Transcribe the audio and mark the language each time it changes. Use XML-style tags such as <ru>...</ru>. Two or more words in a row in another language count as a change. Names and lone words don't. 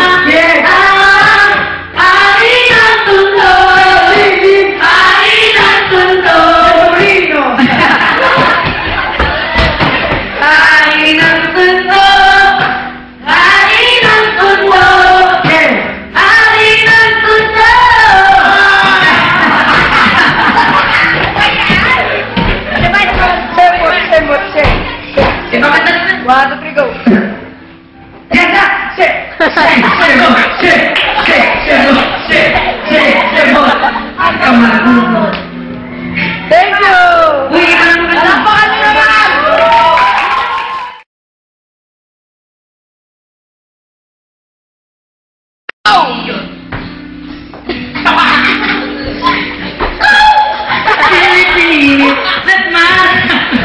<tl>Ang hari ng mundo, hari ng mundo, hari ng mundo, hari ng mundo, hari ng mundo.</tl> <en>One, two, three, go! Get up! Shake! Shake! Shake! Shake! Shake! Shake! Come on! Thank you!</en> <tl>Uy, alapakan nyo naman!</tl> <en>That's mine!</en>